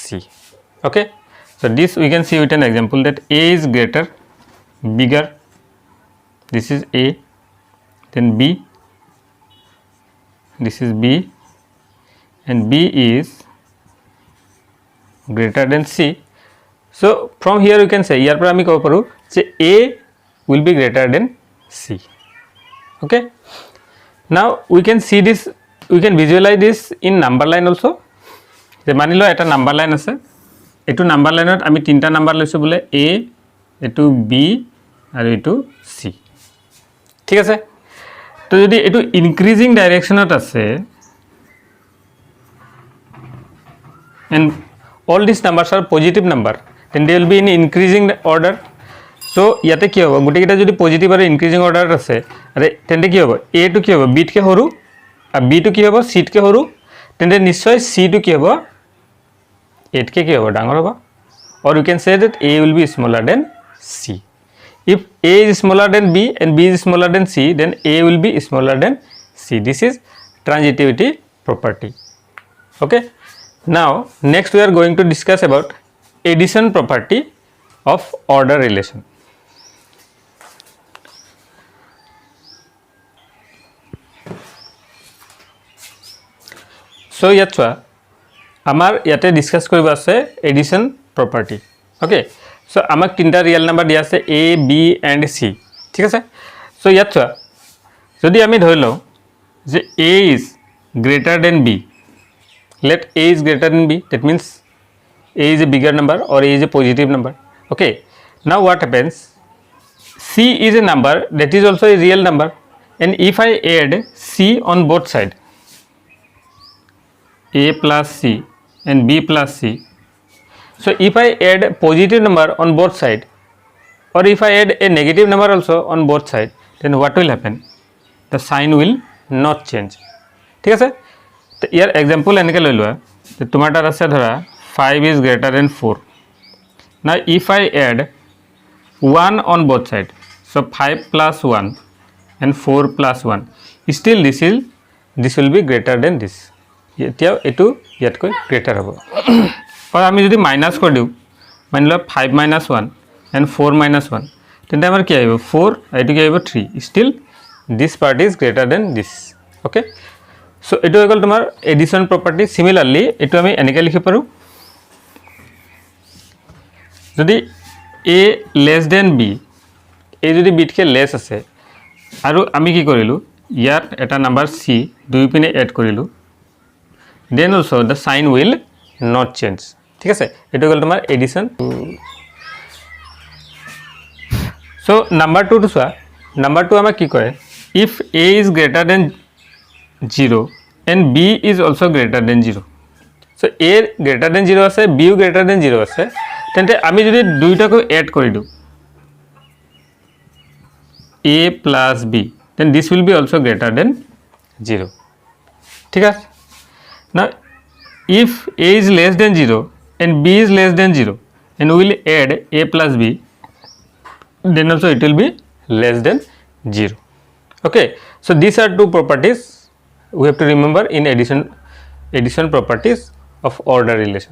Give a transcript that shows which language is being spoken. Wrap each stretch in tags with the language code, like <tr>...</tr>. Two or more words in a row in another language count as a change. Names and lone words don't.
<en>Okay, so this we can see with an example that a is greater, bigger this is A, then B, this is B, and B is greater than C. So from here you can say here</en> <as>পৰা আমি কওঁ পাৰোঁ যে</as> <en>A will be greater than C. Okay. Now we can see this, we can visualize this in number line also.</en> <as>যে মানি লো এটা</as> <en>number line</en> <as>আছে, এইটো</as> <en>number lineত</en> <as>আমি তিনটা নাম্বাৰ লৈছো বোলে A, এইটো B আৰু এইটো C. ঠিক আছে, তো যদি এইটো ইনক্ৰিজিং ডাইৰেকশ্যনত আছে</as> <en>and all these numbers are positive number, then they will be in increasing order.</en> <as>So ইয়াতে কি হ'ব, গোটেইকেইটা যদি পজিটিভ আৰু ইনক্ৰিজিং অৰ্ডাৰত আছে আৰে তেন্তে কি হ'ব, A টো কি হ'ব B তকৈ সৰু আৰু B টো কি হ'ব C তকৈ সৰু, তেন্তে নিশ্চয় C টো কি হ'ব A তকৈ কি হ'ব ডাঙৰ হ'ব,</as> <en>or you can say that A will be smaller than C. If A is smaller than B and B is smaller than C, then A will be smaller than C. This is transitivity property. Okay. Now next we are going to discuss about addition property of order relation.</en> <as>So ইয়াত চোৱা আমাৰ ইয়াতে ডিসকাস কৰিব আছে</as> <en>addition property.</en> <as>ওকে, সো আমাক তিনটা</as> <en>real number</en> <as>দিয়া আছে A, B and C. ঠিক আছে, সো ইয়াত চোৱা যদি আমি ধৰি লওঁ যে</as> <en>A is greater than B, let A is greater than B, that means A is a bigger number or A is a positive number. Okay, now what happens, C is a number that is also a real number, and if I add C on both sides, A plus C and B plus C, so if I add positive number on both sides or if I add a negative number also on both sides, then what will happen, the sign will not change.</en> <as>ঠিক আছে, তো ইয়াৰ এক্সাম্পল এনেকৈ লৈ লোৱা যে তোমাৰ তাত আছে ধৰা 5</as> <en>is greater than</en> <as>4.</as> <en>Now if I add 1 on both sides, so 5 plus 1 and 4 plus 1, still this will be greater than this.</en> <as>এতিয়াও এইটো ইয়াতকৈ গ্ৰেটাৰ হ'ব। আৰু আমি যদি মাইনাছ কৰি দিওঁ, মানি লোৱা</as> <en>5 minus 1 and 4 minus 1,</en> <as>তেন্তে আমাৰ কি আহিব 4, এইটো কি আহিব 3,</as> <en>still this part is greater than this. Okay, so</en> <as>এইটো হৈ গ'ল তোমাৰ</as> <en>addition property.</en> <as>সিমিলাৰলি এইটো আমি এনেকৈ লিখিব পাৰোঁ, যদি A</as> <en>less than</en> <as>B, A যদি B তকৈ লেছ আছে আৰু আমি কি কৰিলোঁ ইয়াত এটা নাম্বাৰ C দুই পিনে এড কৰিলোঁ,</as> <en>then also the sign will not change.</en> <as>ঠিক আছে, এইটো হ'ল তোমাৰ এডিশ্যন.</as> <en>so number 2</en> <as>টো চোৱা, number 2 আমাক কি কয়,</as> <en>if A is greater than 0 and B is also greater than 0, so A greater than 0 আছে, B greater than 0 আছে,</en> <as>তেন্তে আমি যদি দুইটাকো এড কৰি দিওঁ</as> <en>A plus B, then this will be also greater than 0.</en> <as>ঠিক আছে,</as> <en>now if A is less than 0 and B is less than 0 and we will add A plus B, then also it will be less than 0. Okay, so these are two properties we have to remember in addition properties of order relation.</en>